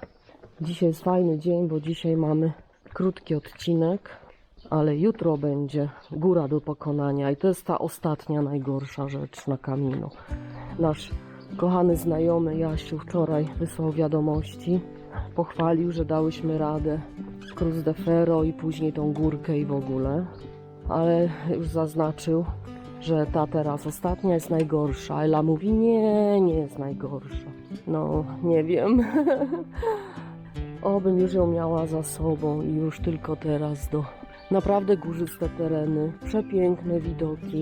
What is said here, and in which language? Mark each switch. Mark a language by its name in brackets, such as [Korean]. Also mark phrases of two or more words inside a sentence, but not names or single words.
[Polish] Dzisiaj jest fajny dzień, bo dzisiaj mamy krótki odcinek, ale jutro będzie góra do pokonania i to jest ta ostatnia, najgorsza rzecz na Camino. Nasz kochany znajomy Jasiu wczoraj wysłał wiadomości, pochwalił, że dałyśmy radę. Cruz de Ferro i później tą górkę i w ogóle. Ale już zaznaczył, że ta teraz ostatnia jest najgorsza. Ela mówi, nie jest najgorsza. No, nie wiem. Obym już ją miała za sobą i już tylko teraz do naprawdę górzyste tereny, przepiękne widoki.